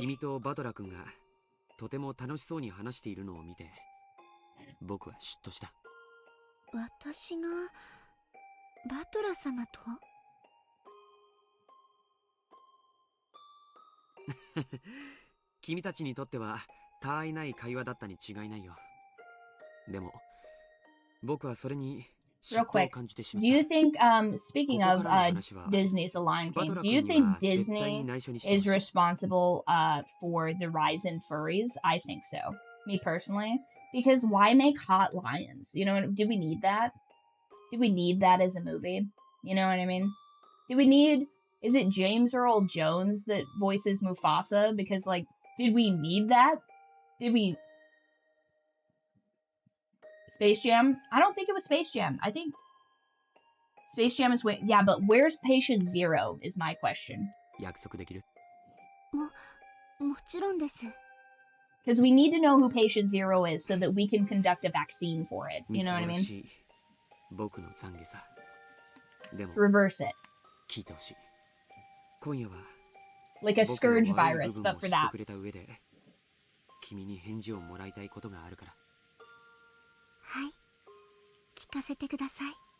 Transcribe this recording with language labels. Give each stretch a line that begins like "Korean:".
Japanese: 君とバトラ君がとても楽しそうに話しているのを見て僕は嫉妬した。私がバトラ様と？君たちにとっては他愛ない会話だったに違いないよ。でも僕はそれに
English: Real quick, do you think, speaking of Disney's The Lion King, do you think Disney is responsible for the rise in furries? I think so. Me personally. Because why make hot lions? You know, do we need that? Do we need that as a movie? You know what I mean? Do we need... Is it James Earl Jones that voices Mufasa? Because, like, did we need that? Did we... Space Jam? I don't think it was Space Jam. I think Space Jam is... Yeah, but where's Patient Zero is my question.
Japanese: 約束できる？もちろんです。
English: Because we need to know who Patient Zero is so that we can conduct a vaccine for it. You know what I mean?
Japanese: 僕の懺悔さ。でも
English: Reverse it.
Japanese: 聞いてほしい。今夜は
English: Like a scourge virus, but for that.
Japanese: くれた上で君に返事をもらいたいことがあるから。はい、聞かせてください。